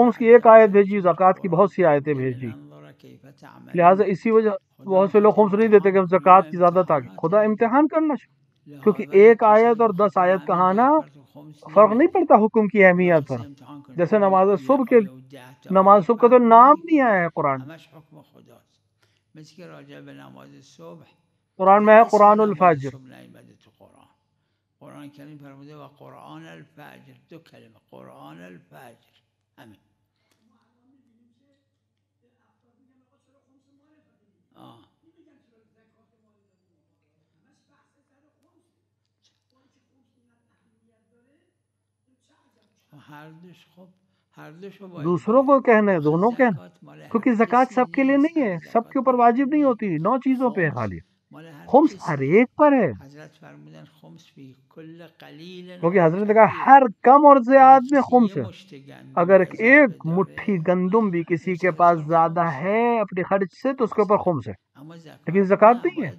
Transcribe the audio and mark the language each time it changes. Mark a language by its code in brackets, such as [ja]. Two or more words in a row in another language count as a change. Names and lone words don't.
[ur] خمس کی ایک آیت بھیجی، زکوٰۃ کی بہت سی آیتیں بھیجی، لہٰذا اسی وجہ بہت سے لوگ خمس نہیں دیتے کہ ہم زکوٰۃ کی زیادہ تاکہ خدا امتحان کرنا چاہیے، کیونکہ ایک آیت اور 10 آیت کہانا فرق نہیں پڑتا حکم کی اہمیت پر. جیسے نماز صبح کے، نماز صبح کا تو نام نہیں آیا ہے قرآن، [fa] مثل که راجع به نماز صبح [ur] قرآن میں ہے [ar] قرآن الفجر. [fa] قرآن کریم فرموده [ar] و قرآن الفجر، [fa] دو کلمه [ar] قرآن الفجر [fa] همین. هر دوش خب هر دوشو باید [ur] دوسروں کو کہنا ہے، دونوں کہنا، کیونکہ زکوٰۃ سب کے لیے نہیں ہے، سب کے اوپر واجب نہیں ہوتی، 9 چیزوں پہ ہے خالی. خمس ہر ایک پر ہے، [fa] حضرت فرمودن [ar] خمس فی کل قلیل، [ur] کیونکہ حضرت نے کہا ہر کم اور زیادہ میں خمس ہے. اگر ایک مٹھی گندم بھی کسی کے پاس زیادہ ہے اپنے خرچ سے تو اس کے اوپر خمس ہے، لیکن زکوٰۃ نہیں ہے.